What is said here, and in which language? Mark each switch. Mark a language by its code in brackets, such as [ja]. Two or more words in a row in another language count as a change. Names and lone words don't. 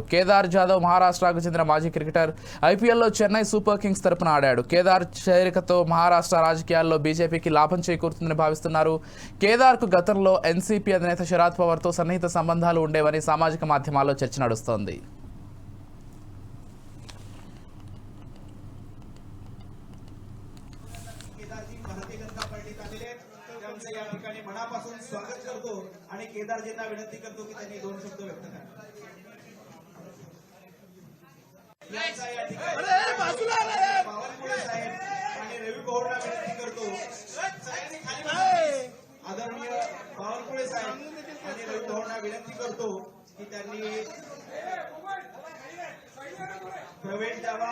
[te] కేదార్ జాదవ్ మహారాష్ట్రకు చెందిన మాజీ క్రికెటర్. ఐపీఎల్లో చెన్నై సూపర్ కింగ్స్ తరపున ఆడాడు. కేదార్ చేరికతో మహారాష్ట్ర రాజకీయాల్లో బీజేపీకి లాభం చేకూరుతుందని భావిస్తున్నారు. కేదార్కు గతంలో ఎన్సీపీ అధినేత శరద్ పవార్తో సన్నిహిత సంబంధాలు ఉండేవని సామాజిక మాధ్యమాల్లో చర్చ నడుస్తోంది. [mr] या ठिकाणी मनापासून स्वागत करतो आणि केदारजींना विनंती करतो की त्यांनी 2 शब्द व्यक्त करावे. या ठिकाणी बावनकुळे साहेब आणि रवी पवारला विनंती करतो, आदरणीय बावनकुळे साहेब आणि रवी पवारला विनंती करतो की त्यांनी प्रवेश द्यावा.